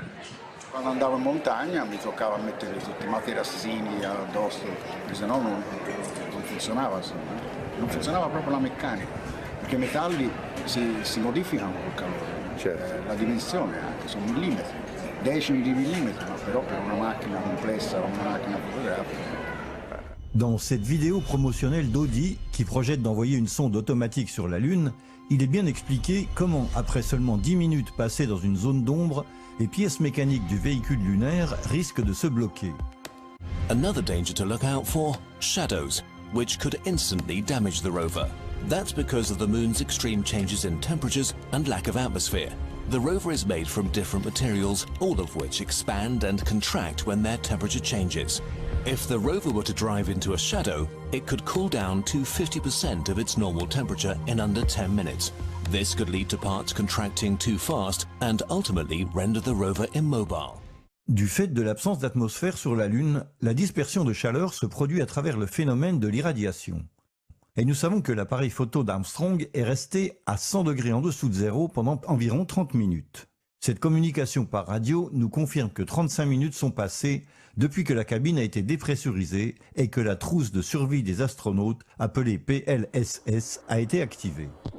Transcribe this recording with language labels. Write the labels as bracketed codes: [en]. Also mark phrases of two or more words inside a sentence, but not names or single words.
[it] Quando andavo in montagna mi toccava mettere tutti i materassini addosso, perché sennò non funzionava, non funzionava proprio la meccanica, perché i metalli si modificano col calore, la dimensione anche, sono millimetri. Decimi di millimètre, però per una macchina complessa, una macchina fotografica. [fr] Dans cette vidéo promotionnelle d'Audi, qui projette d'envoyer une sonde automatique sur la Lune, il est bien expliqué comment, après seulement 10 minutes passées dans une zone d'ombre, les pièces mécaniques du véhicule lunaire risquent de se bloquer. [en] Another danger to look out for, shadows, which could instantly damage the rover. That's because of the moon's extreme changes in temperatures and lack of atmosphere. The rover is made from different materials, all of which expand and contract when their temperature changes. If the rover were to drive into a shadow, it could cool down to 50% of its normal temperature in under 10 minutes. This could lead to parts contracting too fast and ultimately render the rover immobile. [fr] Du fait de l'absence d'atmosphère sur la Lune, la dispersion de chaleur se produit à travers le phénomène de l'irradiation. Et nous savons que l'appareil photo d'Armstrong est resté à 100 degrés en dessous de zéro pendant environ 30 minutes. Cette communication par radio nous confirme que 35 minutes sont passées depuis que la cabine a été dépressurisée et que la trousse de survie des astronautes, appelée PLSS, a été activée.